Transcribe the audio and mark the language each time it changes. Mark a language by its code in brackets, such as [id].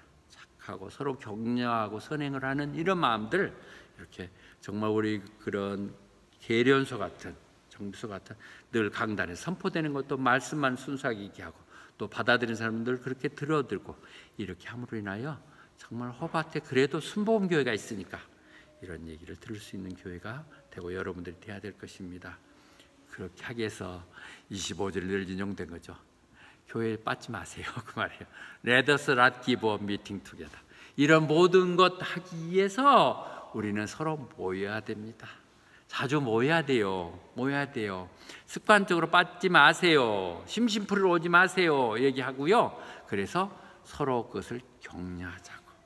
[ko] 착하고 서로 격려하고 선행을 하는 이런 마음들, 이렇게 정말 우리 그런 계련소 같은, 정비소 같은 늘 강단에 선포되는 것도 말씀만 순수하게 얘기하고 또 받아들이는 사람들 그렇게 들어들고 이렇게 함으로 인하여 정말 허밭에 그래도 순복음 교회가 있으니까 이런 얘기를 들을 수 있는 교회가 되고 여러분들이 돼야 될 것입니다. 그렇게 하기 위해서 25절 늘 인용된 거죠. 교회에 빠지지 마세요. 그 말이에요. [en] Let us not give up meeting together. [ko] 이런 모든 것 하기 위해서 우리는 서로 모여야 됩니다. 자주 모여야 돼요. 습관적으로 빠지지 마세요. 심심풀이로 오지 마세요. 얘기하고요. 그래서 서로 그것을 격려하자고.